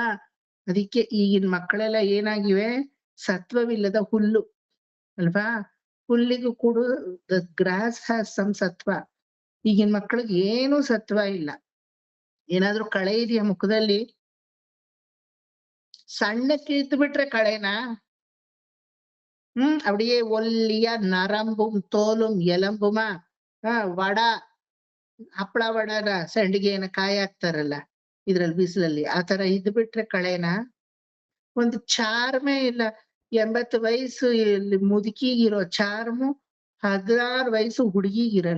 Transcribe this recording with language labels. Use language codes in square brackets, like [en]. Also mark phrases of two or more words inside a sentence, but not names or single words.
[kn] ಅದಕ್ಕೆ ಈಗಿನ ಮಕ್ಕಳೆಲ್ಲ ಏನಾಗಿವೆ, ಸತ್ವವಿಲ್ಲದ ಹುಲ್ಲು ಅಲ್ವಾ? ಹುಲ್ಲಿಗೂ ಕೂಡ [en] the grass has some ಸತ್ವ. [kn] ಈಗಿನ ಮಕ್ಕಳಿಗೆ ಏನೂ ಸತ್ವ ಇಲ್ಲ. ಏನಾದ್ರೂ ಕಳೆ ಇದೆಯಾ ಮುಖದಲ್ಲಿ? ಸಣ್ಣಕ್ಕೆ ಇದ್ದು ಬಿಟ್ರೆ ಕಳೆನಾ? [ta] அப்படியே ஒல்லியா நரம்பும் தோலும் எலும்புமா [kn] ವಡ, ಹಪ್ಪಳ ವಡನ ಸಂಡಿಗೆನ ಕಾಯಿ ಹಾಕ್ತಾರಲ್ಲ ಇದ್ರಲ್ಲಿ ಬಿಸಿಲಲ್ಲಿ, ಆ ತರ ಇದ್ ಬಿಟ್ರೆ ಕಳೆನಾ? ಒಂದು ಚಾರ್ಮೇ ಇಲ್ಲ. 80 ವಯಸ್ಸು ಮುದುಕಿಗಿರೋ ಚಾರ್ಮು 16 ವಯಸ್ಸು ಹುಡುಗಿಗಿರಲ್ಲ.